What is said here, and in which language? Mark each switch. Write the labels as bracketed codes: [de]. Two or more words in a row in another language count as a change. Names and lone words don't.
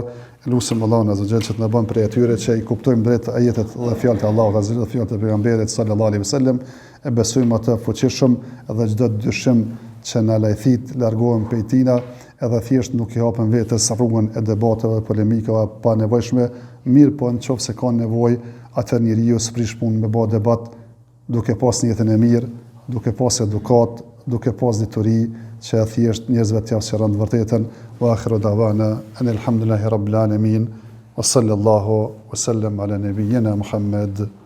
[sq] Lutem Allahun [ar] عز وجل [sq] që të na bën prej atyre që i kuptojmë drejt ajetet dhe fjalët e Allahut [ar] عز وجل [sq] dhe fjalët e pejgamberit [ar] صلى الله عليه وسلم, [sq] e besojmë atë fuqishëm dhe çdo dyshim që na lajthit largohem prej tina, edhe thjesht nuk i hapën vetes rrugën e debateve, polemikave pa nevojshme, mirë po nëse ka nevojë, atë njeriu sprish punë me bë debat, duke pas një jetën e mirë, duke pas edukat, duke pas dituri, që thjesht njerëzve t'ia sqaron të vërtetën. [ar] وآخر دعوانا الحمد لله رب العالمين وصلى الله وسلم على نبينا محمد.